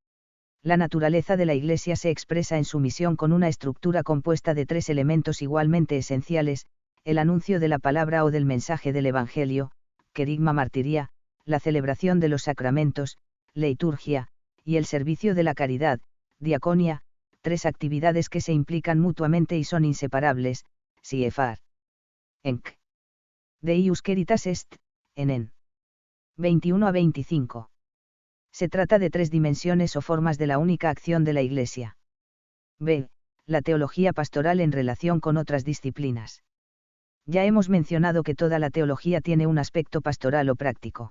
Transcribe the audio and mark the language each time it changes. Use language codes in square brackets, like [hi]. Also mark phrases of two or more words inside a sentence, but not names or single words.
[es] La naturaleza de la Iglesia se expresa en su misión con una estructura compuesta de tres elementos igualmente esenciales: el anuncio de la palabra o del mensaje del Evangelio, querigma martiria, la celebración de los sacramentos, liturgia, y el servicio de la caridad, diaconia, tres actividades que se implican mutuamente y son inseparables, siefar. Enc. Deus Caritas Est, en 21 a 25. Se trata de tres dimensiones o formas de la única acción de la Iglesia. B. La teología pastoral en relación con otras disciplinas. Ya hemos mencionado que toda la teología tiene un aspecto pastoral o práctico.